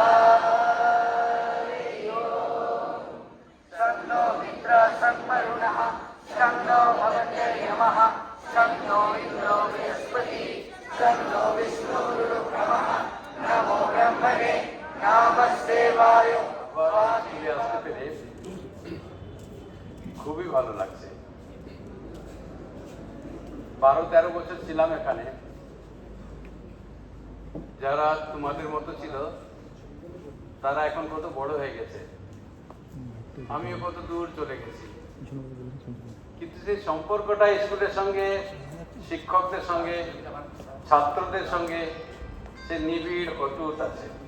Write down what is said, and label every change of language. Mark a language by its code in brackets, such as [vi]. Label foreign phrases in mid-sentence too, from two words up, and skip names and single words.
[sa] हरि ओम्। शन्नो मित्रः सन्वरुणः शं नो भवत्यर्यमः शं नो इन्द्रो बृहस्पतिः शं नो विष्णुरुक्रमः। नमो ब्रह्मणे नमस्ते वायु। [bn] আসতে পেরে খুবই ভালো লাগছে। 12-13 বছর ছিলাম এখানে। যারা তোমাদের মতো ছিল তারা এখন কত বড় হয়ে গেছে, আমিও কত দূর চলে গেছি, কিন্তু সেই সম্পর্কটা স্কুলের সঙ্গে, শিক্ষকদের সঙ্গে, ছাত্রদের সঙ্গে সে নিবিড় অটুট আছে।